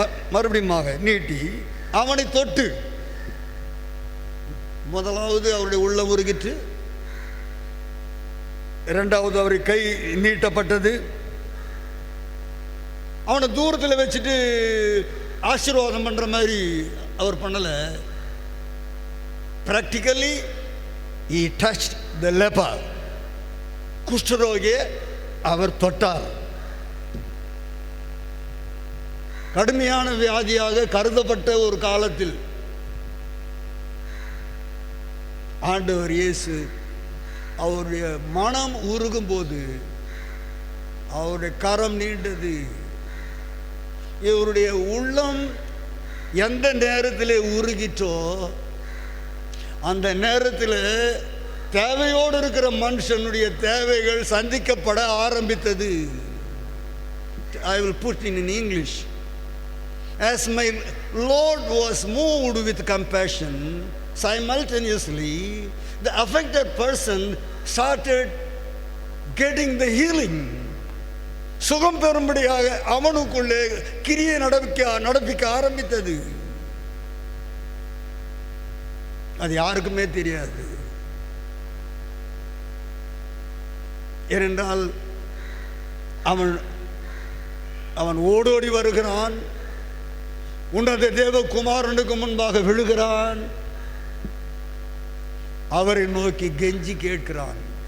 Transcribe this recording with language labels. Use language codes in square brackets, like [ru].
[ta] மறுபடியும் நீட்டி அவனை தொட்டு, முதலாவது அவருடைய உள்ளம் உருகிற்று, இரண்டாவது அவரை கை நீட்டப்பட்டது. அவனை தூரத்தில் வச்சுட்டு ஆசீர்வாதம் பண்ணுற மாதிரி அவர் பண்ணலை. [en] Practically he touched the leper. [ta] குஷ்டரோகியை அவர் தொட்டார். கடுமையான வியாதியாக கருதப்பட்ட ஒரு காலத்தில் ஆண்டவர் இயேசு அவருடைய மனம் உருகும் போது அவருடைய கரம் நீண்டது. இவருடைய உள்ளம் எந்த நேரத்தில் உருகிட்டோ அந்த நேரத்தில் தேவையோடு இருக்கிற மனுஷனுடைய தேவைகள் சந்திக்கப்பட ஆரம்பித்தது. [en] I will put in English. As my Lord was moved with compassion, simultaneously the affected person started getting the healing. [ta] சுகம் பெறும்படியாக அவனுக்குள்ளே கிரியை நடப்பிக்க ஆரம்பித்தது. அது யாருக்குமே தெரியாது. ஏனென்றால் அவன் ஓடோடி வருகிறான், உன்னத தேவகுமாரனுக்கு முன்பாக விழுகிறான், அவரை நோக்கி கெஞ்சி கேட்கிறான்.